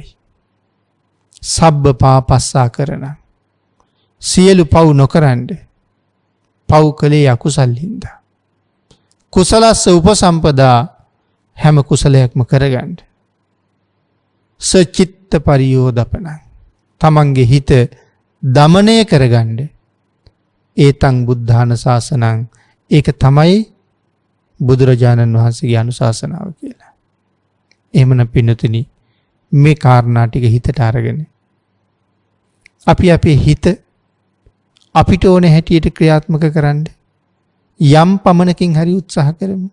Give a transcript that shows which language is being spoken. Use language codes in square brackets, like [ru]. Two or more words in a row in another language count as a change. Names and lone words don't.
[pi] සබ්බ පාපස්සා [si] කරන සියලු පව් නොකරන්න. පව් කලේ අකුසල් හින්දා. [pi] කුසලස්ස උපසම්පදා [si] හැම කුසලයක්ම කරගන්න. [pi] සචිත්ත පරියෝදපන [si] තමන්ගේ හිත දමනය කරගන්න. [pi] ඒතං බුද්ධාන ශාසනං [si] ඒක තමයි බුදුරජාණන් වහන්සේගේ අනුශාසනාව කියලා. එහෙමනම් පින්නතුනි මේ කාරණා ටික හිතට අරගෙන අපි අපේ හිත අපිට ඕන හැටියට ක්‍රියාත්මක කරන්න යම් පමණකින් හරි උත්සාහ කරමු.